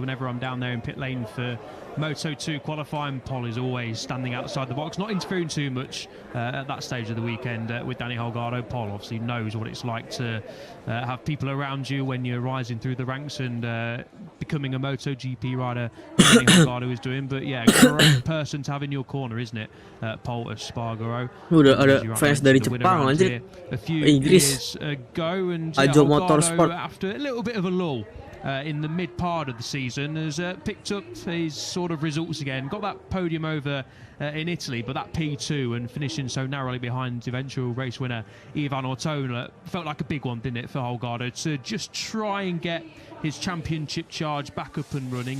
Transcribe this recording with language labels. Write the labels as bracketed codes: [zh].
[en] Whenever I'm down there in pit lane for Moto2 qualifying, Paul is always standing outside the box, not interfering too much at that stage of the weekend with Danny Holgado. Paul obviously knows what it's like to have people around you when you're rising through the ranks and becoming a MotoGP rider. Danny Holgado is doing, but yeah, great person to have in your corner, isn't it, Paul Espargaro? [id] Udah ada fans dari Jepang anjir, Inggris, Ajo Motorsport. [en] After a little bit of a lull in the mid part of the season, has picked up his sort of results again. Got that podium over in Italy, but that P2 and finishing so narrowly behind eventual race winner Ivan Ortola felt like a big one, didn't it, for Holgado to just try and get his championship charge back up and running.